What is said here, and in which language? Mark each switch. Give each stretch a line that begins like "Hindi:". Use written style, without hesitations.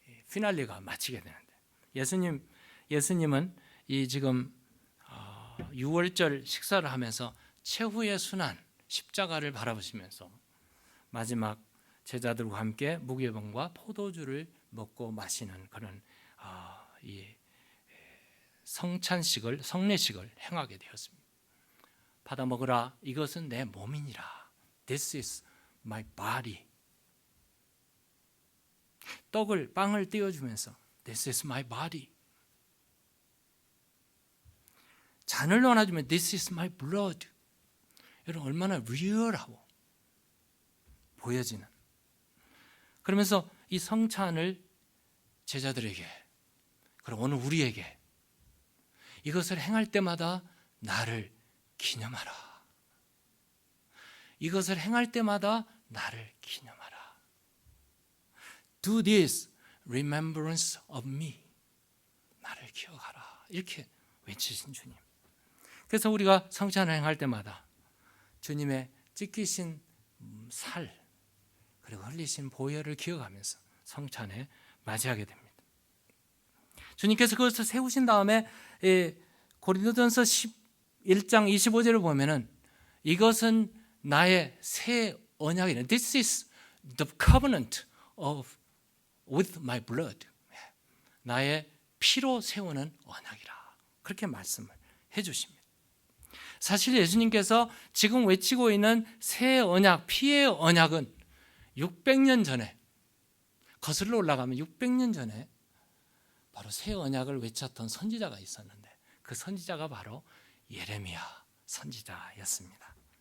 Korean: 피날레가 마치게 되는데, 예수님은 이 지금 6월절 식사를 하면서 최후의 순환 십자가를 바라보시면서 마지막 제자들과 함께 무교병과 포도주를 먹고 마시는 그런 이 성례식을 행하게 되었습니다. 받아 먹으라, 이것은 내 몸이니라.
English: This is my body.
Korean: 빵을 띄워주면서
English: This is my body.
Korean: 잔을 나눠주면
English: This is my blood.
Korean: 여러분 얼마나 리얼하고 보여지는, 그러면서 이 성찬을 제자들에게, 그리고 오늘 우리에게 이것을 행할 때마다 나를 기념하라. 이것을 행할 때마다 나를 기념하라.
English: Do this remembrance of me.
Korean: 나를 기억하라. 이렇게 외치신 주님. 그래서 우리가 성찬을 행할 때마다 주님의 찢기신 살 그리고 흘리신 보혈을 기억하면서 성찬에 맞이하게 됩니다. 주님께서 그것을 세우신 다음에 고린도전서 11장 25절을 보면은 이것은 나의 새 언약이라.
English: This is the covenant of with my blood.
Korean: 나의 피로 세우는 언약이라. 그렇게 말씀을 해주십니다. 사실 예수님께서 지금 외치고 있는 새 언약, 피의 언약은 600년 전에, 거슬러 올라가면 600년 전에 바로 새 언약을 외쳤던 선지자가 있었는데 그 선지자가 바로 예레미야 선지자였습니다.